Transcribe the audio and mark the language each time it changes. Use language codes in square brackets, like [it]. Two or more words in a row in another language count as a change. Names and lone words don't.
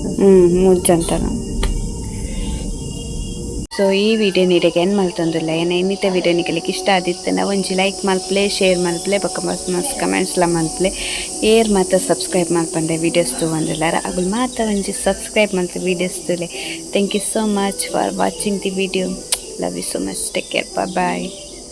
[tcy] ಮುಜ್ಜಂತನ ಸೊ ಈ ವಿಡಿಯೋ ನೀಡಿಗೆ ಏನು ಮಲ್ತೊಂದಿಲ್ಲ ಏನ ಇನ್ನಿತ ವಿಡಿಯೋ ನಿಗಲಿಕ್ಕೆ ಇಷ್ಟ ಆದಿತ್ತನ ಒಂಜಿ ಲೈಕ್ ಮಲ್ಪಲೆ ಶೇರ್ ಮಲ್ಪಲೆ ಬೊಕ್ಕ ಮಸ್ತ್ ಕಮೆಂಟ್ಸ್ಲ ಮಲ್ಪಲೆ ಏರ್ ಮಾತ ಸಬ್ಸ್ಕ್ರೈಬ್ ಮಲ್ಪಂಡೆ ವೀಡಿಯೋಸ್ ತಗೊಂಡಿಲ್ಲಾರ ಅಗುಲ್ ಮಾತ ಒಂಜಿ ಸಬ್ಸ್ಕ್ರೈಬ್ ಮಲ್ತು ವೀಡಿಯೋಸ್ ತುಲೆ [en] thank you so much for watching the video love you so much take care bye